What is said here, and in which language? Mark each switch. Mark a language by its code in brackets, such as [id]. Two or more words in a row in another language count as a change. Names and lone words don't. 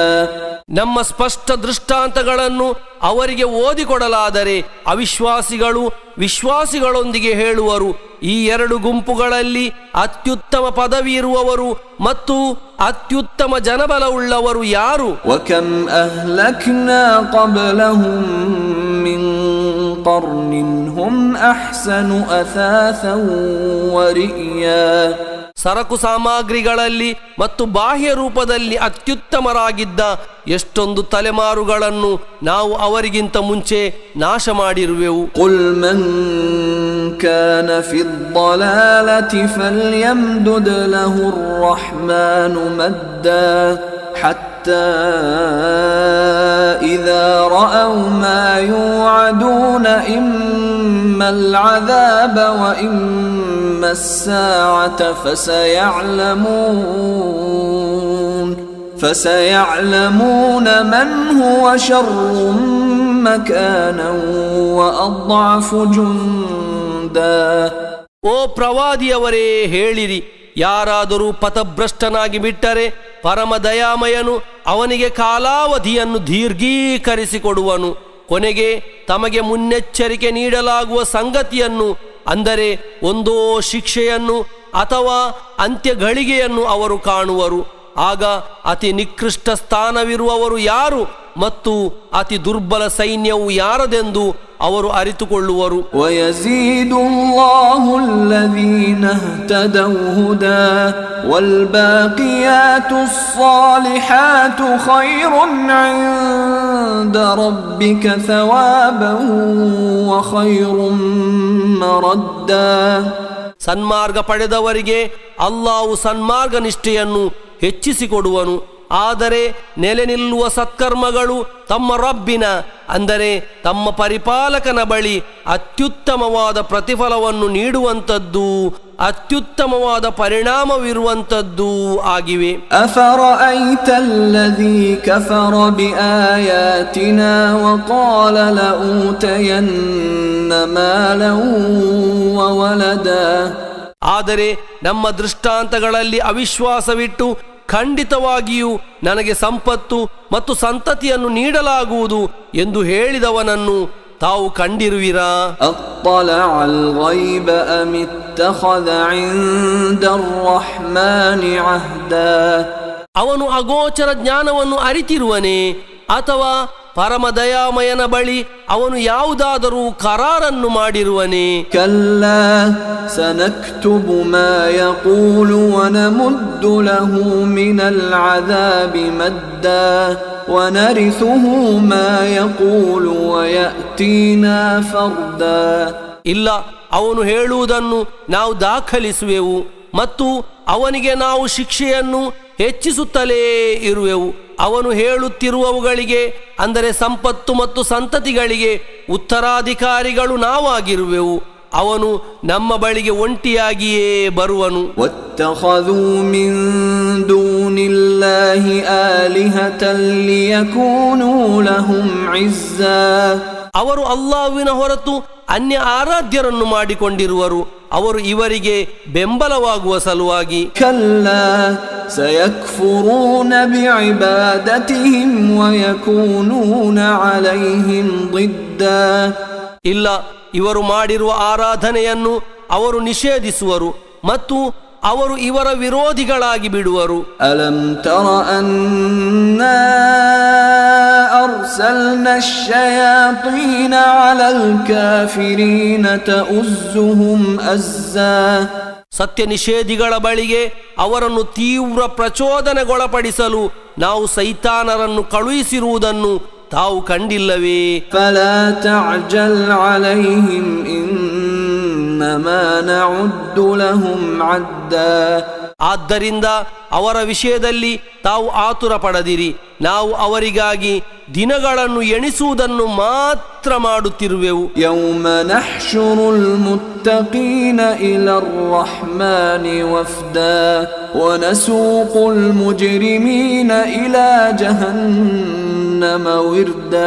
[kn] ನಮ್ಮ ಸ್ಪಷ್ಟ ದೃಷ್ಟಾಂತಗಳನ್ನು ಅವರಿಗೆ ಓದಿಕೊಡಲಾದರೆ ಅವಿಶ್ವಾಸಿಗಳು ವಿಶ್ವಾಸಿಗಳೊಂದಿಗೆ ಹೇಳುವರು, ಈ ಎರಡು ಗುಂಪುಗಳಲ್ಲಿ ಅತ್ಯುತ್ತಮ ಪದವಿ ಇರುವವರು ಮತ್ತು ಅತ್ಯುತ್ತಮ ಜನಬಲವುಳ್ಳವರು ಯಾರು? [ar] وكم أهلكنا قبلهم من قرن هم أحسن أثاثا ورئيا. [kn] ಸರಕು ಸಾಮಗ್ರಿಗಳಲ್ಲಿ ಮತ್ತು ಬಾಹ್ಯ ರೂಪದಲ್ಲಿ ಅತ್ಯುತ್ತಮರಾಗಿದ್ದ ಎಷ್ಟೊಂದು ತಲೆಮಾರುಗಳನ್ನು ನಾವು ಅವರಿಗಿಂತ ಮುಂಚೆ ನಾಶ ಮಾಡಿರುವೆವು. [ar] قل من كان في الضلالة فليمدد له الرحمن مدا حتى إذا رأوا ما يوعدون إما العذاب وإما الساعة فسيعلمون من هو شر مكانا وأضعف جندا. [kn] ಓ ಪ್ರವಾದಿಯವರೇ, ಹೇಳಿರಿ, ಯಾರಾದರೂ ಪಥಭ್ರಷ್ಟನಾಗಿ ಬಿಟ್ಟರೆ ಪರಮ ದಯಾಮಯನು ಅವನಿಗೆ ಕಾಲಾವಧಿಯನ್ನು ದೀರ್ಘೀಕರಿಸಿಕೊಡುವನು. ಕೊನೆಗೆ ತಮಗೆ ಮುನ್ನೆಚ್ಚರಿಕೆ ನೀಡಲಾಗುವ ಸಂಗತಿಯನ್ನು ಅಂದರೆ ಒಂದೋ ಶಿಕ್ಷೆಯನ್ನು ಅಥವಾ ಅಂತ್ಯಗಳಿಗೆಯನ್ನು ಅವರು ಕಾಣುವರು. ಆಗ ಅತಿ ನಿಕೃಷ್ಟ ಸ್ಥಾನವಿರುವವರು ಯಾರು ಮತ್ತು ಅತಿ ದುರ್ಬಲ ಸೈನ್ಯವು ಯಾರದೆಂದು ಅವರು ಅರಿತುಕೊಳ್ಳುವರು. [ar] وَيَزِيدُ اللَّهُ الَّذِينَ اهْتَدَوْا هُدًى وَالْبَاقِيَاتُ الصَّالِحَاتُ خَيْرٌ عِندَ رَبِّكَ ثَوَابًا وَخَيْرٌ مَرَدًّا. [kn] ಸನ್ಮಾರ್ಗ ಪಡೆದವರಿಗೆ ಅಲ್ಲಾಹು ಸನ್ಮಾರ್ಗ ನಿಷ್ಠೆಯನ್ನು ಹೆಚ್ಚಿಸಿಕೊಡುವನು ಆದರೆ ನೆಲೆ ನಿಲ್ಲುವ ಸತ್ಕರ್ಮಗಳು ತಮ್ಮ ರಬ್ಬಿನ ಅಂದರೆ ತಮ್ಮ ಪರಿಪಾಲಕನ ಬಳಿ ಅತ್ಯುತ್ತಮವಾದ ಪ್ರತಿಫಲವನ್ನು ನೀಡುವಂಥದ್ದು, ಅತ್ಯುತ್ತಮವಾದ ಪರಿಣಾಮವಿರುವಂಥದ್ದು ಆಗಿವೆ. [ar] أفرأيت الذي كفر بآياتنا وقال لأوتين مالا وولدا. [kn] ಆದರೆ ನಮ್ಮ ದೃಷ್ಟಾಂತಗಳಲ್ಲಿ ಅವಿಶ್ವಾಸವಿಟ್ಟು ಖಂಡಿತವಾಗಿಯೂ ನನಗೆ ಸಂಪತ್ತು ಮತ್ತು ಸಂತತಿಯನ್ನು ನೀಡಲಾಗುವುದು ಎಂದು ಹೇಳಿದವನನ್ನು ತಾವು ಕಂಡಿರುವಿರಾ? [ar] أطلع الغيب أم اتخذ عند الرحمن عهدا. [kn] ಅವನು ಅಗೋಚರ ಜ್ಞಾನವನ್ನು ಅರಿತಿರುವನೇ ಅಥವಾ ಪರಮದಯಾಮಯನ ಬಳಿ ಅವನು ಯಾವುದಾದರೂ ಕರಾರನ್ನು ಮಾಡಿರುವನೇ? [ar] كلا سنكتب ما يقول ونمد له من العذاب مدا ونرثه ما يقول ويأتينا فردا. [kn] ಇಲ್ಲ, ಅವನು ಹೇಳುವುದನ್ನು ನಾವು ದಾಖಲಿಸುವೆವು ಮತ್ತು ಅವನಿಗೆ ನಾವು ಶಿಕ್ಷೆಯನ್ನು ಹೆಚ್ಚಿಸುತ್ತಲೇ ಇರುವೆವು. ಅವನು ಹೇಳುತ್ತಿರುವವುಗಳಿಗೆ ಅಂದರೆ ಸಂಪತ್ತು ಮತ್ತು ಸಂತತಿಗಳಿಗೆ ಉತ್ತರಾಧಿಕಾರಿಗಳು ನಾವಾಗಿರುವೆವು. ಅವನು ನಮ್ಮ ಬಳಿಗೆ ಒಂಟಿಯಾಗಿಯೇ ಬರುವನು. [ar] واتخذوا من دون الله آلهة ليكونوا لهم عزا. [kn] ಅವರು ಅಲ್ಲಾಹ್ವಿನ ಹೊರತು ಅನ್ಯ ಆರಾಧ್ಯರನ್ನು ಮಾಡಿಕೊಂಡಿರುವರು, ಅವರು ಇವರಿಗೆ ಬೆಂಬಲವಾಗುವ ಸಲುವಾಗಿ. [ar] كلا سيكفرون بعبادتهم ويكونون عليهم ضدا. [kn] ಇಲ್ಲ, ಇವರು ಮಾಡಿರುವ ಆರಾಧನೆಯನ್ನು ಅವರು ನಿಷೇಧಿಸುವರು ಮತ್ತು ಅವರು ಇವರ ವಿರೋಧಿಗಳಾಗಿ ಬಿಡುವರು. [ar] ألم تر أنا أرسلنا الشياطين على الكافرين تؤزهم أزا. [kn] ಸತ್ಯ ನಿಷೇಧಿಗಳ ಬಳಿಗೆ ಅವರನ್ನು ತೀವ್ರ ಪ್ರಚೋದನೆಗೊಳಪಡಿಸಲು ನಾವು ಸೈತಾನರನ್ನು ಕಳುಹಿಸಿರುವುದನ್ನು ತಾವು ಕಂಡಿಲ್ಲವೇ? [ar] فلا تعجل عليهم إنما نعد لهم عدا. [kn] ಆದ್ದರಿಂದ ಅವರ ವಿಷಯದಲ್ಲಿ ತಾವು ಆತುರ ಪಡದಿರಿ, ನಾವು ಅವರಿಗಾಗಿ ದಿನಗಳನ್ನು ಎಣಿಸುವುದನ್ನು ಮಾತ್ರ ಮಾಡುತ್ತಿರುವೆವು. [ar] يوم نحشر المتقين إلى الرحمن وفدا ونسوق المجرمين إلى جهنم وردا.